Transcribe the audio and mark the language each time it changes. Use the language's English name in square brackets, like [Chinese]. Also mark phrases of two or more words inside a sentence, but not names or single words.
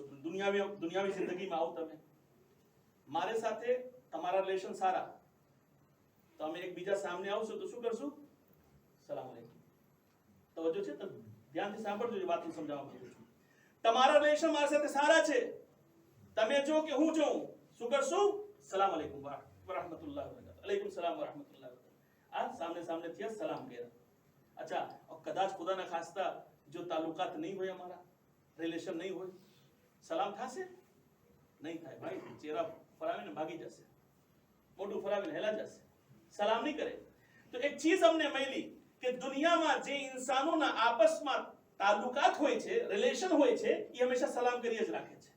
[Gujarati] દુનિયાવી જિંદગીમાં આવો તમે, મારે સાથે તમારા રિલેશન સારા, તો અમે એકબીજા સામે આવશું તો શું કરશું? [Arabic] سلام عليكم. [Gujarati] તવજ્જો છે? તો ધ્યાનથી સાંભળજો, એ વાતને સમજાવવા માંગુ છું. તમારા રિલેશન મારા સાથે સારા છે, તમે જો કે હું જોઉં, શું કરશું? [Arabic] سلام عليكم ورحمة الله وبركاته. عليكم سلام ورحمة الله وبركاته. [Gujarati] આ સામને થયા, સલામ કર્યા. અચ્છા, કદાચ ખુદાના ખાસ્તા જો તાલુકાત નહીં હોય, અમારા રિલેશન નહીં હોય, સલામ થશે? નહીં થાય ભાઈ. ચહેરા ફરાવીને ભાગી જશે, મોઢું ફરાવીને હેલા જશે, સલામ નહીં કરે. તો એક ચીજ અમને મળી કે દુનિયામાં જે ઇન્સાનોના આપસમાં તાલુકાત હોય છે, રિલેશન હોય છે, એ હંમેશા સલામ કરીએ જ રાખે છે.